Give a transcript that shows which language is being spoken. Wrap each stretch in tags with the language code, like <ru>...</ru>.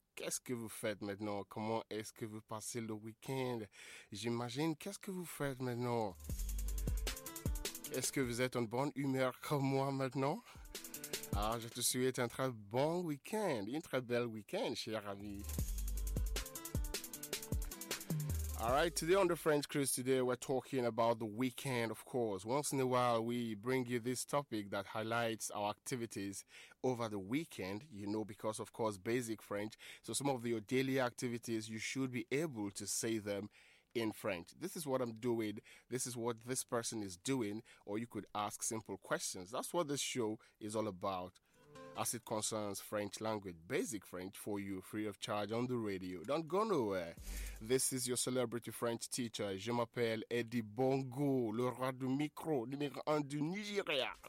<fr>Qu'est-ce que vous faites maintenant? Comment est-ce que vous passez le week-end? J'imagine, qu'est-ce que vous faites maintenant? Est-ce que vous êtes en bonne humeur comme moi maintenant? Ah, je te souhaite un très bon week-end, une très belle week-end, cher ami.</fr> <en>All right, today on the French Cruise, today we're talking about the weekend, of course. Once in a while, we bring you this topic that highlights our activities over the weekend, you know, because, of course, basic French. So some of your daily activities, you should be able to say them in French. This is what I'm doing. This is what this person is doing. Or you could ask simple questions. That's what this show is all about as it concerns French language, basic French for you, free of charge on the radio. Don't go nowhere. This is your celebrity French teacher.</en> <fr>Je m'appelle Eddie Bongo, le roi du micro, numéro 1 du Nigeria.</fr>